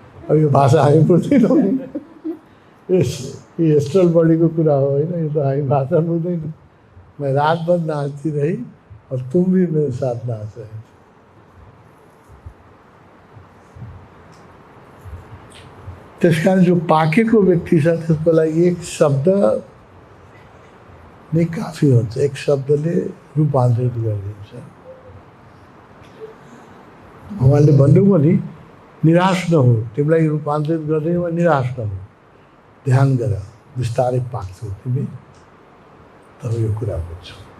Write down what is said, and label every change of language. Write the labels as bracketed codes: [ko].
[ne] अब यो भाषा हामी बुझ्दैनौँ, ये एस्ट्रल बडीको कुरा हो होइन, यो त हामी भाषा बुझ्दैनौँ। [hi] मैं रात भर नाचती रही और तुम भी मेरे साथ नाच रहे थे। [ne] त्यस कारण जो पाकेको व्यक्ति छ त्यसको लागि एक शब्द नै काफी हुन्छ। एक शब्दले रूपान्तरित गरिदिन्छ। उहाँले भन्नुभयो नि, निराश नहो, तिमीलाई रूपान्तरित गर्दैमा निराश नहो, ध्यान गर, बिस्तारै पाक्छौ तिमी, तब यो कुरा बुझ्छौ।